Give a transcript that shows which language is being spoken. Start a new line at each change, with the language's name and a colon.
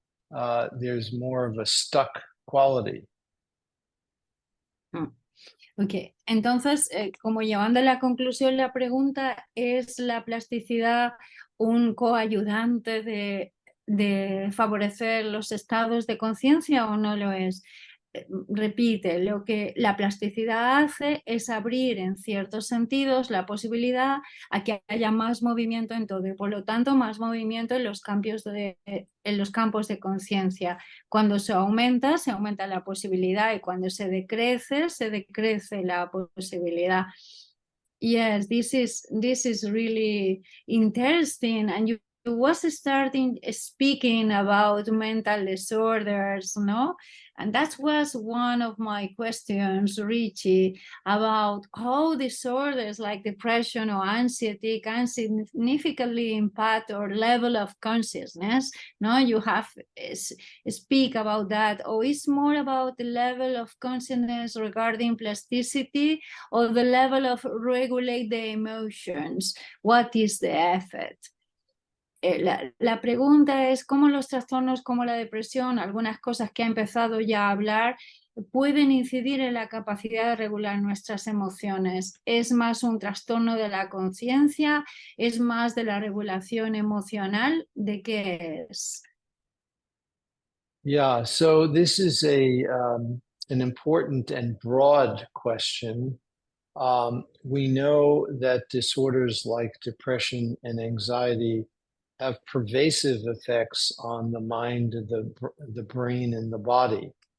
English: There's more of a stuck quality.
Spanish: Ok, entonces, como llevando a la conclusión la pregunta, ¿es la plasticidad un coayudante de favorecer los estados de conciencia o no lo es? Repite, lo que la plasticidad hace es abrir en ciertos sentidos la posibilidad a que haya más movimiento en todo y por lo tanto más movimiento en los campos de conciencia. Cuando se aumenta la posibilidad y cuando se decrece la posibilidad.
English: Yes, this is really interesting, and you was starting speaking about mental disorders, no? And that was one of my questions, Richie, about how disorders like depression or anxiety can significantly impact our level of consciousness. No, you have speak about that, or it's more about the level of consciousness regarding plasticity or the level of regulate the emotions. What is the effect?
Spanish: La pregunta es cómo los trastornos como la depresión, algunas cosas que ha empezado ya a hablar, pueden incidir en la capacidad de regular nuestras emociones. ¿Es más un trastorno de la conciencia? ¿Es más de la regulación emocional? ¿De qué es?
English: Yeah, so this is an important and broad question. We know that disorders like depression and anxiety have pervasive effects on the mind, the brain, and the body.